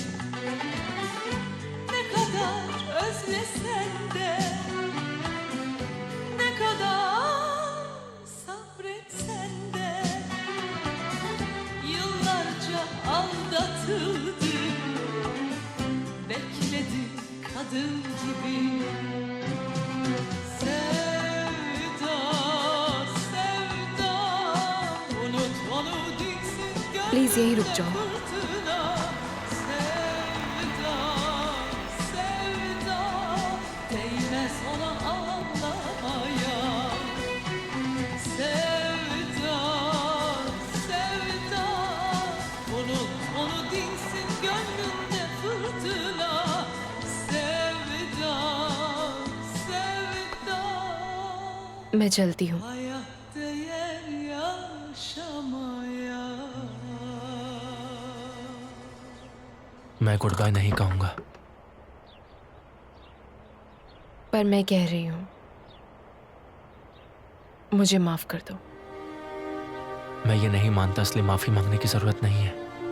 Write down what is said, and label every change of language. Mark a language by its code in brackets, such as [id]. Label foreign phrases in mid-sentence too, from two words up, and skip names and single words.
[tr] Ne kadar özlesen de, ne kadar sabretsen de, yıllarca aldatıldı, bekledi kadın gibi. Sevda, sevda, unut onu, dinsin [hi] Please यहीं रुक [tr] gönlünde [hi] जाओ। [tr] fırtına. Sevda, sevda, değmez ona ağlamaya. Sevda, sevda, unut onu, dinsin gönlünde fırtına. Sevda, sevda, [hi] मैं चलती हूँ। [tr] hayat değer yaşamaya. [hi] मैं [en] good bye [hi] नहीं कहूंगा। पर मैं कह रही हूँ, मुझे माफ कर दो। मैं ये नहीं मानता, इसलिए माफी मांगने की जरूरत नहीं है।